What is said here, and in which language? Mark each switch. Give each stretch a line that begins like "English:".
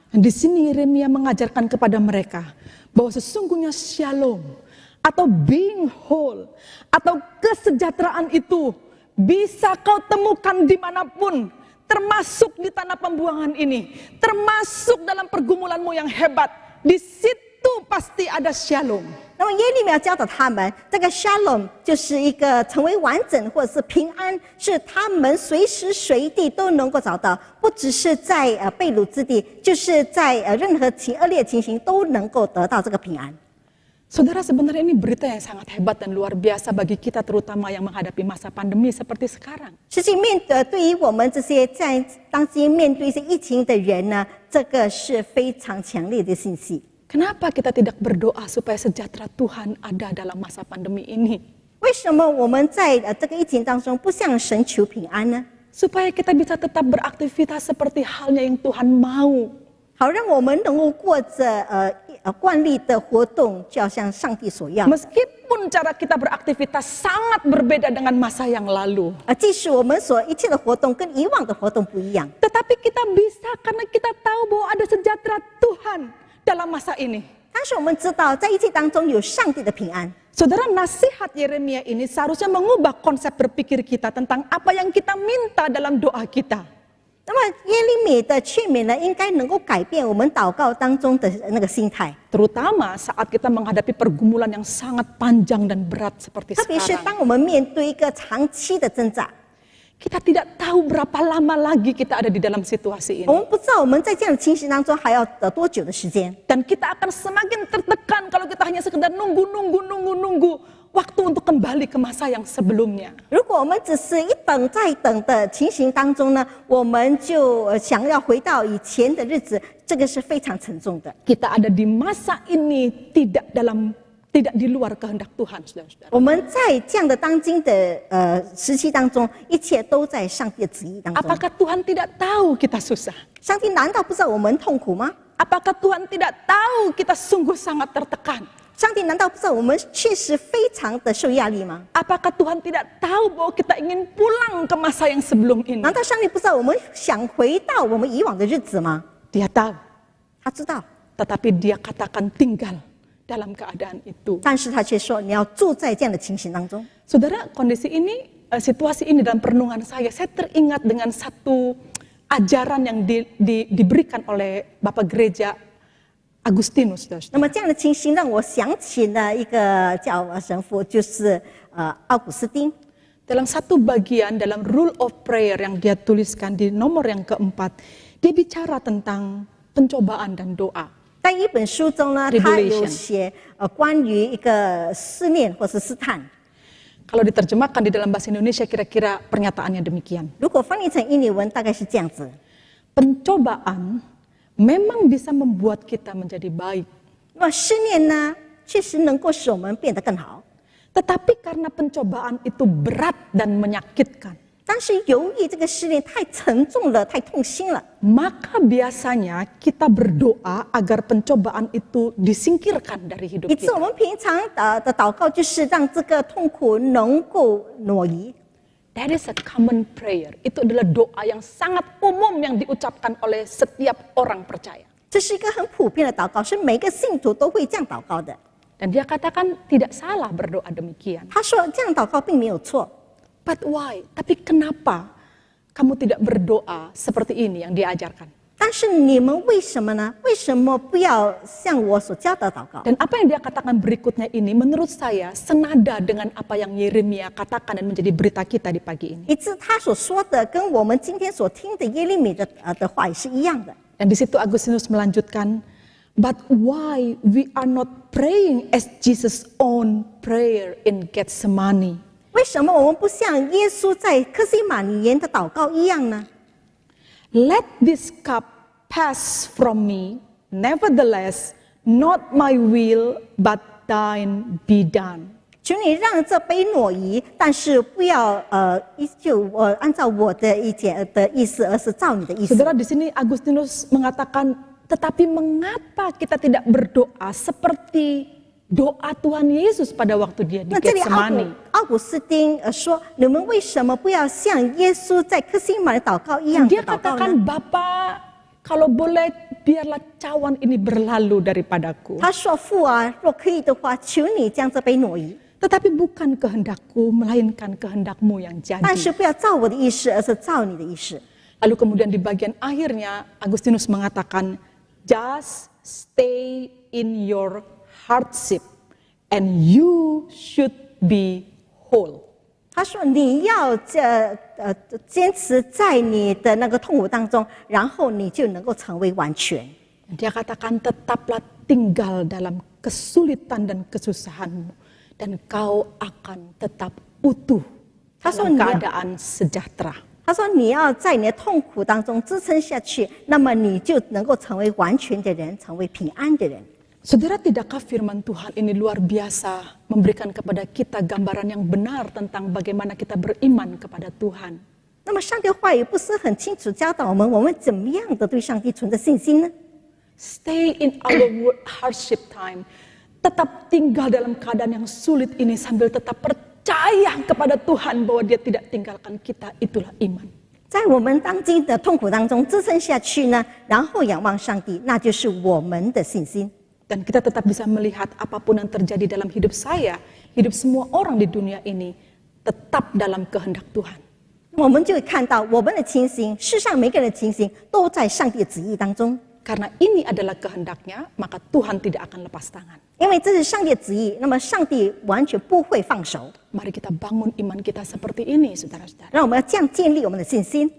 Indonesian: Di sini Yeremia mengajarkan kepada mereka bahwa sesungguhnya shalom atau
English: being whole
Indonesian: atau kesejahteraan itu bisa kau temukan dimanapun, termasuk di tanah pembuangan ini, termasuk dalam pergumulanmu yang hebat. Di situ pasti ada shalom.
Chinese: 那么耶利米要教导他们，这个 Shalom 就是一个成为完整或者是平安，是他们随时随地都能够找到，不只是在被掳之地，就是在任何恶劣情形都能够得到这个平安。
Indonesian: Saudara, sebenarnya ini berita yang sangat hebat dan luar biasa bagi kita terutama yang menghadapi masa pandemi seperti sekarang.
Chinese: 实际对于我们这些在当今面对一些疫情的人呢，这个是非常强烈的信息。
Indonesian: Kenapa kita tidak berdoa supaya sejahtera Tuhan ada dalam masa pandemi ini?
Chinese: 为什么我们在这个疫情当中不向神求平安呢？
Indonesian: Supaya kita bisa tetap beraktivitas seperti halnya yang Tuhan mau.
Chinese: 好让我们能够过着惯例的活动，就要像上帝所要。
Indonesian: Meskipun cara kita beraktivitas sangat berbeda dengan masa yang lalu.
Chinese: 即使我们所一切的活动跟以往的活动不一样，
Indonesian: Tetapi kita bisa karena kita tahu bahwa ada sejahtera Tuhan dalam masa ini.
Chinese: 但是我们知道在疫情当中有上帝的平安。
Indonesian: Saudara, nasihat Yeremia ini seharusnya mengubah konsep berpikir kita tentang apa yang kita minta dalam doa kita.
Chinese: 那么耶利米的劝勉呢，应该能够改变我们祷告当中的那个心态，
Indonesian: Terutama saat kita menghadapi pergumulan yang sangat panjang dan berat seperti
Chinese: 特别是
Indonesian: sekarang.
Chinese: 当我们面对一个长期的挣扎，
Indonesian: Kita tidak tahu berapa lama lagi kita ada di dalam situasi
Chinese: 我
Indonesian: ini.
Chinese: 们不知道我们在这样的情形当中还要多久的时间。
Indonesian: Dan kita akan semakin tertekan kalau kita hanya sekedar nunggu waktu untuk kembali ke masa yang sebelumnya.
Chinese: 如果我们只是一等再等的情形当中呢，我们就想要回到以前的日子，这个是非常沉重的。
Indonesian: Kita ada di masa ini tidak di luar kehendak Tuhan, saudara-saudara.
Chinese: 我们在这样的当今的时期当中，一切都在上帝的旨意当中。
Indonesian: Apakah Tuhan tidak tahu kita susah?
Chinese: 上帝难道不知道我们痛苦吗？
Indonesian: Apakah Tuhan tidak tahu kita sungguh sangat tertekan?
Chinese: 上帝难道不知道我们确实非常的受压力吗？
Indonesian: Apakah Tuhan tidak tahu bahwa kita ingin pulang ke masa yang sebelum ini?
Chinese: 难道上帝不知道我们想回到我们以往的日子吗？
Indonesian: Dia tahu,
Chinese: 他知道，
Indonesian: tetapi dia katakan tinggal dalam keadaan itu.
Chinese: 但是他却说你要住在这样的情形当中。
Indonesian: Saudara, kondisi ini, situasi ini dalam perenungan saya teringat dengan satu ajaran yang diberikan oleh Bapak Gereja Agustinus.
Chinese: 那么这样的情形让我想起了一个叫神父，就是奥古斯丁。
Indonesian: Dalam satu bagian dalam Rule of Prayer yang dia tuliskan di nomor yang keempat, dia bicara tentang pencobaan dan doa.
Chinese: 在一本书中呢，他有写关于一个试炼或是试探。
Indonesian: Kalau diterjemahkan di dalam bahasa Indonesia kira-kira pernyataannya demikian.
Chinese: 如果翻译成印尼文，大概是这样子：
Indonesian: Pencobaan memang bisa membuat kita menjadi baik.
Chinese: 那么试炼呢，确实能够使我们变得更好。
Indonesian: Tetapi karena pencobaan itu berat dan menyakitkan,
Chinese: 但是由于这个试炼太沉重了，太痛心了，
Indonesian: maka biasanya kita berdoa agar pencobaan itu disingkirkan dari hidup
Chinese: 以致
Indonesian: kita.
Chinese: 我们平常的祷告就是让这个痛苦能够挪移。
English: That is a common prayer.
Indonesian: Itu adalah doa yang sangat umum yang diucapkan oleh setiap orang percaya.
Chinese: 这是一个很普遍的祷告，是每个信徒都会这样祷告的。
Indonesian: Dan dia katakan tidak salah berdoa demikian.
Chinese: 他说这样祷告并没有错，
English: But why?
Indonesian: Tapi kenapa kamu tidak berdoa seperti ini yang diajarkan?
Chinese: 但是你们为什么呢？为什么不要像我所教的祷告？
Indonesian: Dan apa yang dia katakan berikutnya ini menurut saya senada dengan apa yang Yeremia katakan dan menjadi berita kita di pagi ini.
Chinese: 以致他所说的跟我们今天所听的耶利米的话也是一样的。
Indonesian: Dan di situ Agustinus melanjutkan,
English: but why we are not praying as Jesus' own prayer in Gethsemane?
Chinese: 为什么我们不像耶稣在客西马尼园的祷告一样呢？
English: Let this cup pass from me, nevertheless, not my will, but thine be done.
Chinese: 求你让这杯挪移，但是不要依旧按照我的意思，而是照你的意思。
Indonesian: Saudara, di sini Agustinus mengatakan, tetapi mengapa kita tidak berdoa seperti doa Tuhan Yesus pada waktu dia di
Chinese: 那这里
Indonesian: Getsemani.
Chinese: 奥古斯丁说：“你们为什么不要像耶稣在克西马的祷告一样的
Indonesian: Dia
Chinese: 祷告呢
Indonesian: katakan, Bapa, kalau boleh biarlah cawan ini berlalu daripada-？”
Chinese: 他说：“父啊，若可以的话，求你将这杯挪移，
Indonesian: Tetapi bukan kehendakku, melainkan kehendak-Mu yang
Chinese: 但是
Indonesian: jadi.
Chinese: 不要照我的意思，而是照你的意思。”
Indonesian: Lalu kemudian di bagian akhirnya Agustinus mengatakan,
English: just stay in your hardship and you should be whole.
Chinese: 他说：“你要坚持在你的那个痛苦当中，然后你就能够成为完全。”
Indonesian: Dia katakan, tetaplah tinggal dalam kesulitan dan kesusahanmu, dan kau akan tetap utuh dalam keadaan sejahtera.
Chinese: 他说：“你要在你的痛苦当中支撑下去，那么你就能够成为完全的人，成为平安的人。”
Indonesian: Saudara, tidakkah firman Tuhan ini luar biasa memberikan kepada kita gambaran yang benar tentang bagaimana kita beriman kepada Tuhan?
Chinese: 那么上帝的话语不是很清楚教导我们怎么样的对上帝存着信心呢？
English: Stay in our hardship time.
Indonesian: Tetap tinggal dalam keadaan yang sulit ini sambil tetap percaya kepada Tuhan bahwa Dia tidak tinggalkan kita. Itulah iman.
Chinese: 在我们当今的痛苦当中支撑下去呢，然后仰望上帝，那就是我们的信心。
Indonesian: Dan kita tetap bisa melihat apapun yang terjadi dalam hidup saya, hidup semua orang di dunia ini tetap dalam kehendak Tuhan.
Chinese: 我们就会看到我们的情形，世上每个人的情形都在上帝的旨意当中。
Indonesian: Karena ini adalah kehendaknya, maka Tuhan tidak akan lepas tangan.
Chinese: 因为这是上帝的旨意，那么上帝完全不会放手。
Indonesian: Mari kita bangun iman kita seperti ini, saudara-saudara.
Chinese: 让我们要这样建立我们的信心，